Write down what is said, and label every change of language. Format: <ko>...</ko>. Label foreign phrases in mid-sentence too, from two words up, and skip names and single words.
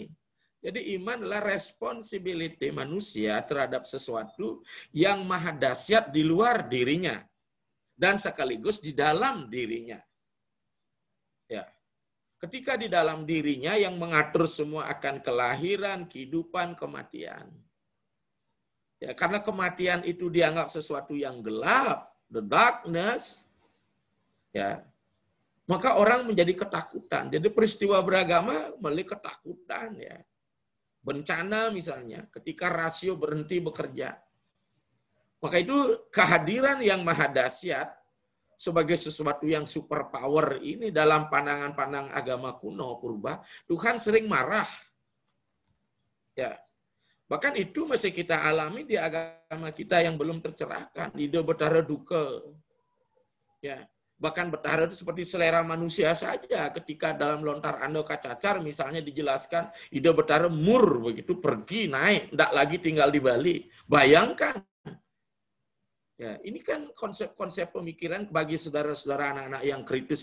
<id>Jadi iman adalah responsibility manusia terhadap sesuatu yang maha dahsyat di luar dirinya dan sekaligus di dalam dirinya. Ya. Ketika di dalam dirinya yang mengatur semua akan kelahiran, kehidupan, kematian. Ya, karena kematian itu dianggap sesuatu yang gelap,</id> <en>the darkness,</en> <id>ya, maka orang menjadi ketakutan. Jadi peristiwa beragama melalui ketakutan, ya. Bencana misalnya, ketika rasio berhenti bekerja. Maka itu kehadiran yang maha dahsyat sebagai sesuatu yang</id> <en>super power</en> <id>ini dalam pandangan-pandangan agama kuno purba, Tuhan sering marah. Ya. Bahkan itu masih kita alami di agama kita yang belum tercerahkan.</id> <ban>Ida betara duka.</ban> <id>Ya. Bahkan betara itu seperti selera manusia saja. Ketika dalam lontar ando kacacar misalnya dijelaskan,</id> <ban>Ida betara mur</ban> <id>begitu pergi naik, tidak lagi tinggal di Bali. Bayangkan. Ya, ini kan konsep-konsep pemikiran bagi saudara-saudara anak-anak yang kritis.</id>